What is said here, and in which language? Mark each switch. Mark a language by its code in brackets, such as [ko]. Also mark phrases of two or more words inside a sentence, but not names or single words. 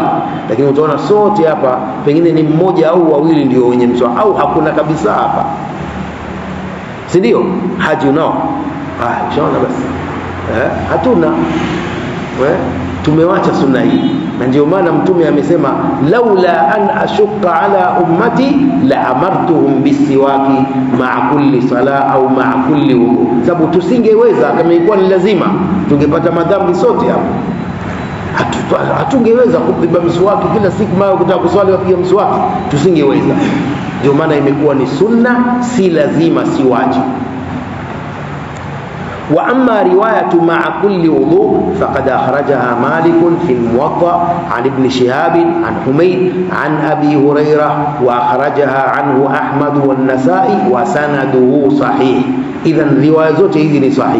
[sw] Lakini utaona sote hapa pengine ni mmoja au wawili ndio wenye mswaki, au hakuna kabisa hapa, si ndio? Haji unao shaona basi hatuna tumewacha sunna hii. Na ndio maana mtume amesema [ar] لولا أن أشق على أمتي لأمرتهم بالسواك مع كل صلاة أو مع كل وضوء. [sw] Sababu tusingeweza, kama ilikuwa ni lazima tungepata madhambi sote hapo. Hatungeweza kupiga mswaki kila siku mara ukitaka kuswali wapiga mswaki, tusingeweza. Ndio maana imekuwa ni sunna, si lazima, si wajibu. [ar] وأما رواية مع كل وضوء فقد أخرجها مالك في الموطأ عن ابن شهاب عن حميد عن أبي هريرة وأخرجها عنه أحمد والنسائي وسنده صحيح. إذن رواية زوجة إذن صحيح.